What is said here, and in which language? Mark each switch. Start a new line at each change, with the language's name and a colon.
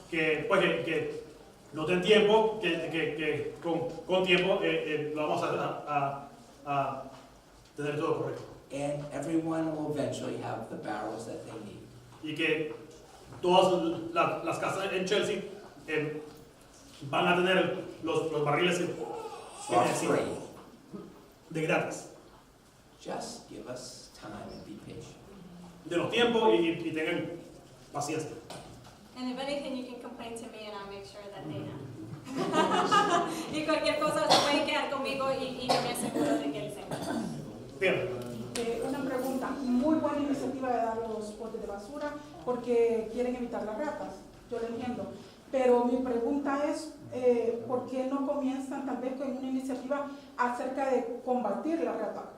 Spanish: Que, pues, que no den tiempo, que con tiempo lo vamos a tener todo correcto.
English: And everyone will eventually have the barrels that they need.
Spanish: Y que todas las casas en Chelsea van a tener los barriles
English: For free.
Spanish: de gratis.
English: Just give us time and be patient.
Spanish: Denos tiempo y tengan paciencia.
English: And if anything, you can complain to me and I'll make sure that they know.
Spanish: Y cualquier cosa se puede quedar conmigo y yo me aseguro de que él sepa. Bien. Una pregunta, muy buena iniciativa de dar los botes de basura porque quieren evitar las ratas, yo lo entiendo, pero mi pregunta es, ¿por qué no comienzan tal vez con una iniciativa acerca de combatir la rata?